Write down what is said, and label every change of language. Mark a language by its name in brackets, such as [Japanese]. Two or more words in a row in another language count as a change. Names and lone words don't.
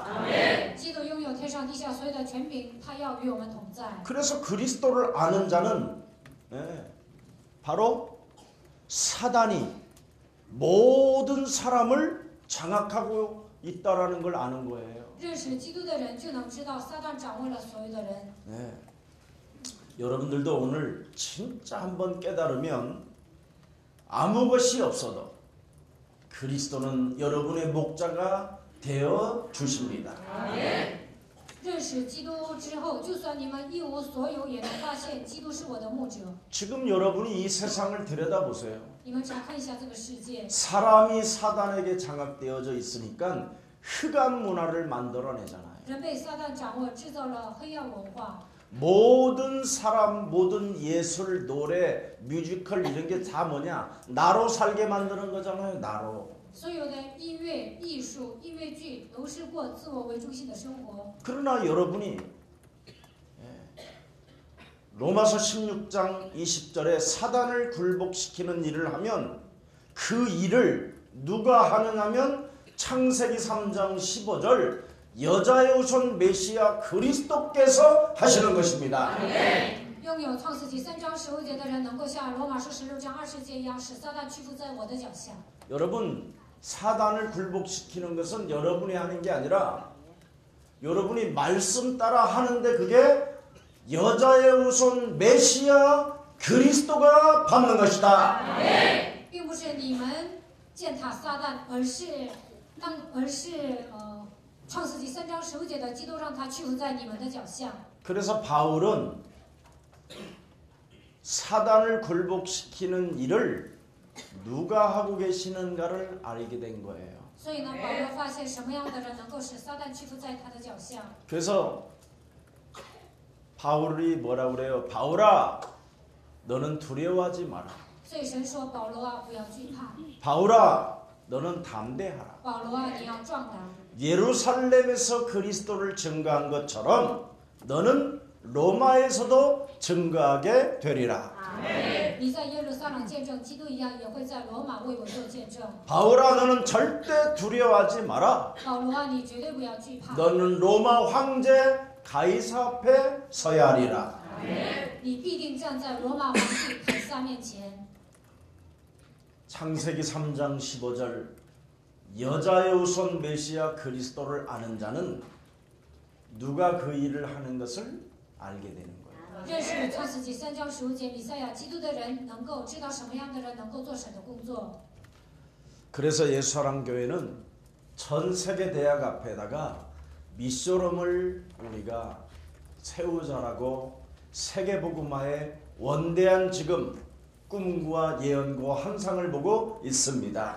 [Chinese] 基督拥有天上地下所有的权柄，他要与我们同在。 [Korean] 그래서 그리스도를 아는 자는 바로 사단이 모든 사람을 장악하고 있다라는 걸 아는 거예요. [Chinese] 认识基督的人，就能知道撒旦掌握了所有的人。 [Korean] 여러분들도 오늘 진짜 한번 깨달으면 아무 것이 없어도 그리스도는 여러분의 목자가 되어 주십니다. [Chinese] 认识基督之后，就算你们一无所有，也能发现基督是我的牧者。 [Korean] 지금 여러분이 이 세상을 들여다보세요. [Chinese] 你们查看一下这个世界， [Korean] 사람이 사단에게 장악되어져 있으니까 흑암 문화를 만들어내잖아요. [Chinese] 人被撒旦掌握，制造了黑暗文化。 [Korean] 모든 사람, 모든 예술, 노래, 뮤지컬 이런 게 다 뭐냐? 나로 살게 만드는 거잖아요. 나로. [Chinese] 所有的音乐、艺术、音乐剧都是过自我为中心的生活。 [Korean] 그러나 여러분이 로마서 16장 20절에 사단을 굴복시키는 일을 하면 그 일을 누가 하느냐면 창세기 3장 15절 여자의 우선 메시아 그리스도께서 하시는 것입니다. [Chinese] 拥有创世纪3章15节的人，能够像罗马书16章20节一样，使撒旦屈服在我的脚下。 [Korean] 여러분 사단을 굴복시키는 것은 여러분이 하는 게 아니라 여러분이 말씀 따라 하는데 그게 여자의 우선 메시아 그리스도가 받는 것이다. [Chinese] 并不是你们践踏撒旦，而是创世纪3章15节的基督让他屈服在你们的脚下。 [Korean] 그래서 바울은 사단을 굴복시키는 일을 누가 하고 계시는가를 알게 된 거예요. [Chinese] 所以呢，保罗发现什么样的人能够使撒旦屈服在他的脚下。 [Korean] 그래서 바울이 뭐라 그래요? 바울아, 너는 두려워하지 마라. [Chinese] 所以神说：“保罗啊，不要惧怕； [Korean] 바울아, 너는 담대하라. [Chinese] 保罗啊，你要壮胆。 [Korean] 예루살렘에서 그리스도를 증거한 것처럼 너는 로마에서도 증거하게 되리라. [Chinese] 你在耶路撒冷见证基督一样，也会在罗马为我做见证。 [Korean] 바울아, 너는 절대 두려워하지 마라. [Chinese] 保罗啊，你绝对不要惧怕。 [Korean] 너는 로마 황제 가이사 앞에 서야 하리라. [Chinese] 你必定站在罗马皇帝凯撒面前。 [Korean] 창세기 3장 15절 여자의 우선 메시아 그리스도를 아는 자는 누가 그 일을 하는 것을 알게 되는 거예요. [Chinese] 认识创世纪3章15节弥赛亚基督的人，能够知道什么样的人能够做神的工作。 [Korean] 그래서 예수사랑교회는 전 세계 대학 앞에다가 미쇼럼을 우리가 세우자라고 세계복음화의 원대한 지금 꿈과 예언과 환상을 보고 있습니다.